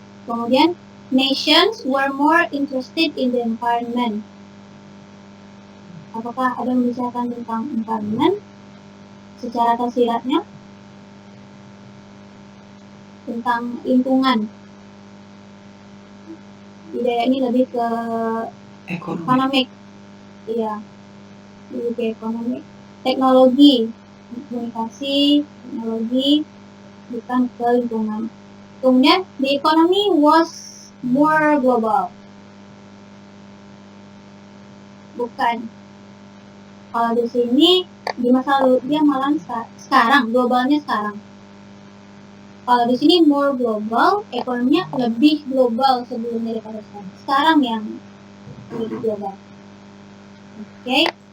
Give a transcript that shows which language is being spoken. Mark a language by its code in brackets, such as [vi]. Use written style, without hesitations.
[id] Kemudian [en] nations were more interested in the environment. [id] Apakah ada membicarakan tentang environment secara tersiratnya? Tentang lingkungan. Tidak, ini lebih ke ekonomi. Iya, lebih ke ekonomi. Teknologi, komunikasi, teknologi, bukan ke lingkungan. Kemudian, [en] the economy was more global. [id] Bukan. Kalau di sini, di masa lalu, dia malah sekarang, globalnya sekarang. Kalau di sini [en] more global, [id] ekonominya lebih global sebelumnya daripada sekarang. Sekarang yang lebih global. Oke.